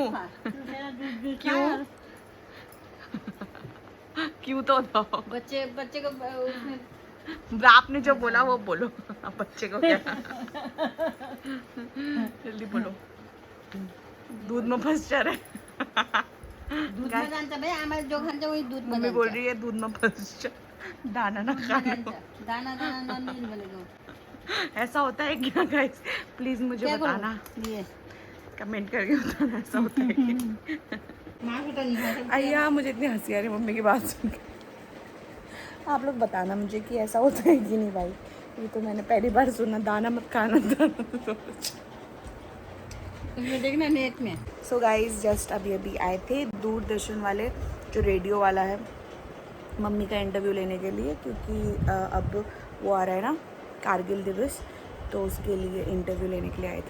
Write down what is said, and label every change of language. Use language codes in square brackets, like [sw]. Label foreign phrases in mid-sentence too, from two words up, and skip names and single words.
[hi] खा, मेरा जूस जूस खा क्यों? और क्यों तो बताओ। बच्चे बच्चे को उसमें आपने जो बोला वो बोलो। अब बच्चे को क्या? जल्दी बोलो। दूध में फंस जा रहे। [ne] दूधमा जान्छ भाइ आमाले जो खान्छ उही दूधमा [hi] मम्मी [ne] जान्छ [hi] बोल रही है दूध में फंस जा, दाना ना [ne] दूधमा [hi] खा लो। [ne] जान्छ दाना दाना नलिन भनेको [hi] ऐसा होता है क्या गाइस? प्लीज मुझे क्या बताना, करूँ ये कमेंट करके बताना ऐसा होता है क्या? [ne] मासु त नि [hi] खा सकते अय्या मुझे इतनी हंसी आ रही मम्मी की बात सुन के। आप लोग बताना मुझे कि ऐसा होता है कि नहीं भाई, ये तो मैंने पहली बार सुना, दाना मत खाना था। उसमें देखना नेट में [en] so guys just [hi] अभी अभी आए थे दूरदर्शन वाले, जो रेडियो वाला है, मम्मी का इंटरव्यू लेने के लिए, क्योंकि अब वो आ रहा है ना कारगिल दिवस, तो उसके लिए इंटरव्यू लेने के लिए आए थे।